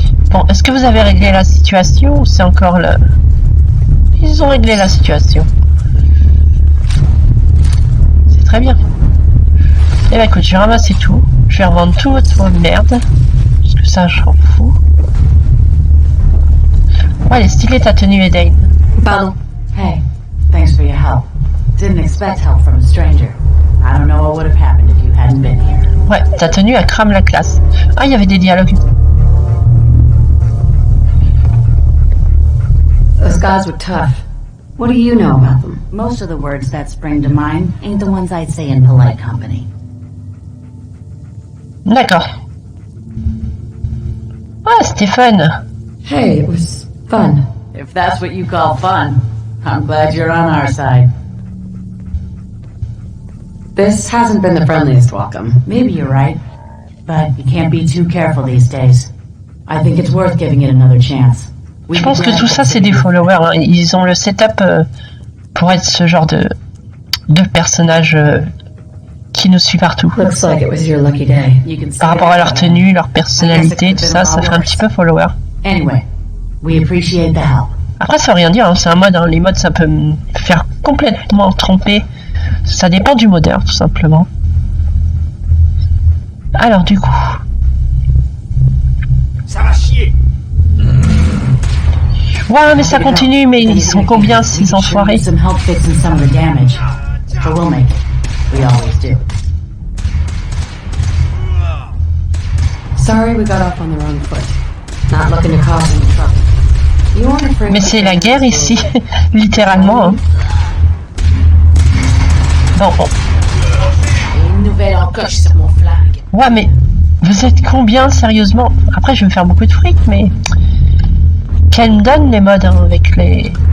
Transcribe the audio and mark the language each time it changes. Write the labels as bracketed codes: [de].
[fr] Bon, est-ce que vous avez réglé la situation ou c'est encore le... Ils ont réglé la situation. C'est très bien. Et bah écoute, je vais ramasser tout. Je vais revendre tout votre merde. Parce que ça, j'en fous. Ouais, elle est stylée ta tenue, Eden. Pardon. [en] Hey, thanks for your help. Didn't expect help from a stranger. I don't know what would have happened if you hadn't been here. [fr] Ouais, ta tenue, elle crame la classe. Ah, il y avait des dialogues. [en] Those guys were tough. What do you know about them? Most of the words that spring to mind ain't the ones I'd say in polite company. [fr] D'accord. Ah, c'était fun. [en] Hey, it was fun. If that's what you call fun, I'm glad you're on our side. This hasn't been the friendliest welcome. Maybe you're right, but you can't be too careful these days. I think it's worth giving it another chance. [fr] Je pense que tout ça, c'est des followers. Hein. Ils ont le setup pour être ce genre de personnage qui nous suit partout. [en] Looks like it was your lucky day. [fr] Par rapport à leur tenue, leur personnalité, tout ça, ça fait un petit peu follower. [en] Anyway, we appreciate the help. [fr] Après, ça veut rien dire, hein. C'est un mode. Hein. Les modes, ça peut me faire complètement tromper. Ça dépend du modeur, tout simplement. Alors, du coup... Ça va chier. Ouais, mais ça continue, mais ils sont combien ces enfoirés? [en] Some help fixing some of the damage. But we'll make it. We always do. Sorry we got off on the wrong foot. Not looking to cause any trouble. You weren't afraid. [fr] Mais c'est la guerre ici, littéralement. Hein. Bon, bon. Une nouvelle encoche sur mon flag. Ouais, mais vous êtes combien sérieusement? Après, je vais me faire beaucoup de fric, mais qu'elle me donne les modes hein, avec les.